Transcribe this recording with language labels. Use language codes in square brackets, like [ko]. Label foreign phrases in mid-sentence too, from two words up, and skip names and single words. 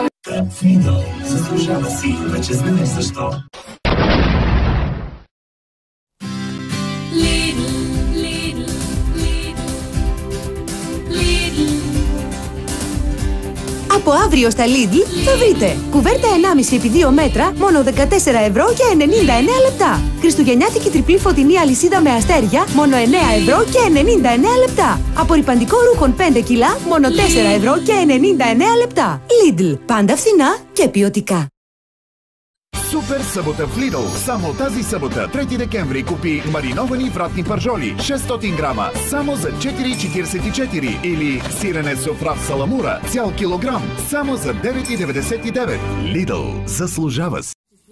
[bg] Lidl, заслужава си, вече знаеш защо. [el] Από αύριο στα Lidl θα βρείτε κουβέρτα 1,5x2 μέτρα μόνο 14 ευρώ για 99 λεπτά. Χριστουγεννιάτικη τριπλή φωτεινή αλυσίδα με αστέρια μόνο 9 ευρώ και 99 λεπτά. Απορριπαντικό ρούχων 5 κιλά μόνο 4 ευρώ και 99 λεπτά. Lidl. Πάντα φθηνά και ποιοτικά. [bg] Супер събота в Lidl. Само тази събота, 3 декември, купи мариновани вратни пържоли 600 грама само за 4,44 или сирене софрав саламура цял килограм само за 9,99. Lidl. Заслужава си.